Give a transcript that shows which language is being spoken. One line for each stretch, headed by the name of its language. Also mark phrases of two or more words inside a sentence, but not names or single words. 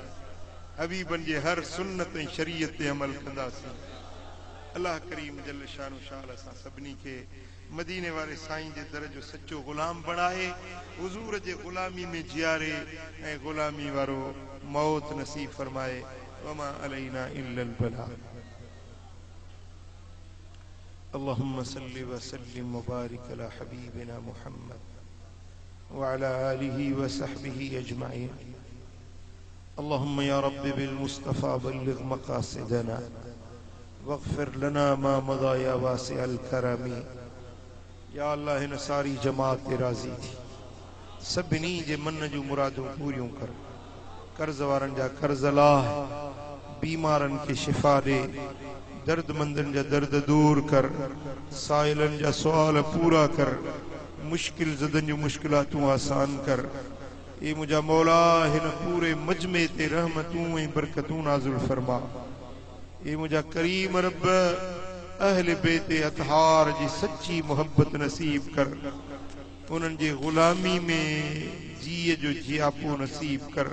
Sindhi: हबीबन जे हर सुन्नत ऐं शरीयत ते अमल कंदासीं। अल्लाह करीम
Arabic: جل شانه
Sindhi: शाल असां सभिनी खे मदीने वारे साईं जे दर जो सच्चो गुलाम बणाए, हुजूर जे गुलामी में जियारे ऐं गुलामी वारो मौत नसीब फरमाए।
Arabic: وما علينا إلا البلاغ. اللهم صل وسلم وبارك على حبيبنا محمد وعلى آله وصحبه أجمعين. اللهم يا ربي بالمصطفى بلغ مقاصدنا واغفر لنا ما مضى يا واسع الكرم.
Sindhi: या अल्लाह हिन सारी जमात ते राज़ी थी, सभिनी जे मन जूं मुरादूं पूरियूं कर। कर्ज़ वारनि जा कर्ज़ लाह, बीमारनि खे शिफ़ा ॾे, दर्दमंदनि जा दर्द दूर कर, साइलनि जा सुवाल पूरा कर, मुश्किल ज़दनि जूं मुश्किलातूं आसान कर। ए मुंहिंजा मौला हिन पूरे मजमे ते रहमतूं ऐं बरकतूं नाज़िल फरमा। ए मुंहिंजा करीम रब अहल बेत अतहार जी सच्ची मोहब्बत नसीब कर। उन्हनि जे गुलामी में जीअ जो जियापो नसीब कर।